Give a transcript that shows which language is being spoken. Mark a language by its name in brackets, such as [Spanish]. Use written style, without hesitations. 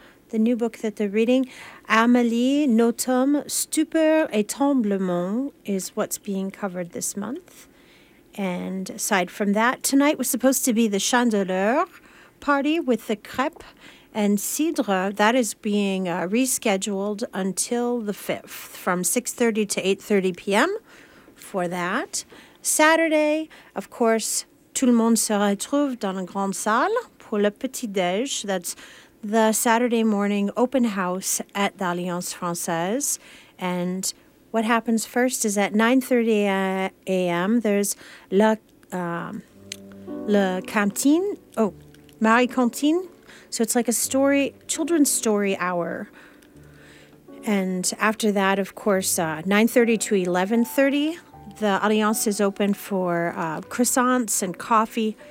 [English] The new book that they're reading, Amélie Nothomb, Stupeur et Tremblement, is what's being covered this month. And aside from that, tonight was supposed to be the Chandeleur party with the crepe and cidre. That is being rescheduled until the 5th from 6:30 to 8:30 p.m. for that. Saturday, of course, [French] tout le monde se retrouve dans la grande salle pour le petit déj. [English] That's the Saturday morning open house at the Alliance Française. And what happens first is at 9:30 a.m. there's Le Cantine, Marie Cantine. So it's like a story, children's story hour. And after that, of course, 9:30 to 11:30, the Alliance is open for croissants and coffee.